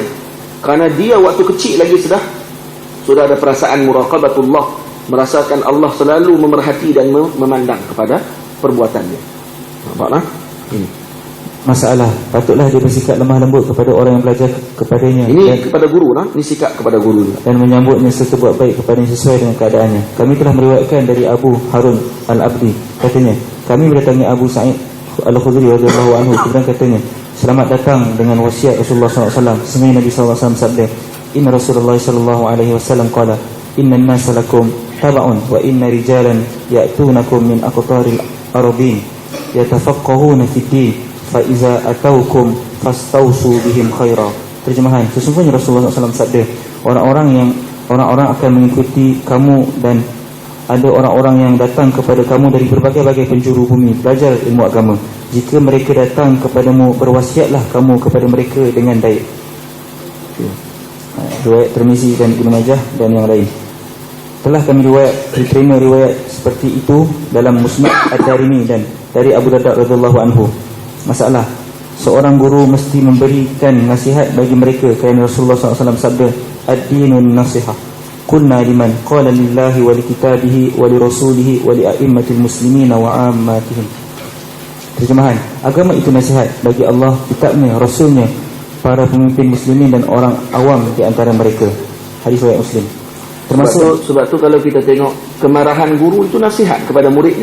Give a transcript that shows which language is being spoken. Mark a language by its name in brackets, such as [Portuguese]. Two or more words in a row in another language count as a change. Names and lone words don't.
[Malay] Kerana dia waktu kecil lagi sudah ada perasaan muraqabatullah, merasakan Allah selalu memerhati dan memandang kepada perbuatannya. Nampaklah? Ini masalah, patutlah dia bersikap lemah lembut kepada orang yang belajar kepadanya. Ini dan kepada guru lah, ini sikap kepada guru dan menyambutnya serta buat baik kepadanya sesuai dengan keadaannya. Kami telah meriwayatkan dari Abu Harun Al-Abdi, katanya, kami mendatangi Abu Sa'id Al-Khudri [Arabic] رضي الله عنه, [Malay] kemudian katanya, selamat datang dengan wasiat Rasulullah SAW. Sesungguhnya Nabi SAW sabda, [Arabic] إن رسول الله صلى الله عليه وسلم قال إن الناس لكم تبع وإن رجالا يأتونكم من أقطار الأرض يتفقهون في الدين فإذا أتوكم فاستوصوا بهم خيرا. [Malay] Terjemahan, sesungguhnya Rasulullah SAW sabda, orang-orang akan mengikuti kamu, dan ada orang-orang yang datang kepada kamu dari berbagai-bagai penjuru bumi belajar ilmu agama. Jika mereka datang kepadamu, berwasiatlah kamu kepada mereka dengan baik. Riwayat Tirmizi dan Ibnu Majah dan yang lain. Telah kami diterima riwayat seperti itu dalam Musnad Ad-Darimi dan dari Abu Darda [Arabic] رضي الله عنه. [Malay] Masalah, seorang guru mesti memberikan nasihat bagi mereka, kerana Rasulullah SAW sabda, [Arabic] الدين النصيحة. قلنا لمن? قال لله ولكتابه ولرسوله ولأئمة المسلمين وعامتهم. [Malay] Terjemahan, agama itu nasihat bagi Allah, kitabnya, rasulnya, para pemimpin muslimin dan orang awam di antara mereka. Hadis riwayat Muslim. Termasuk sebab tu kalau kita tengok kemarahan guru itu nasihat kepada muridnya.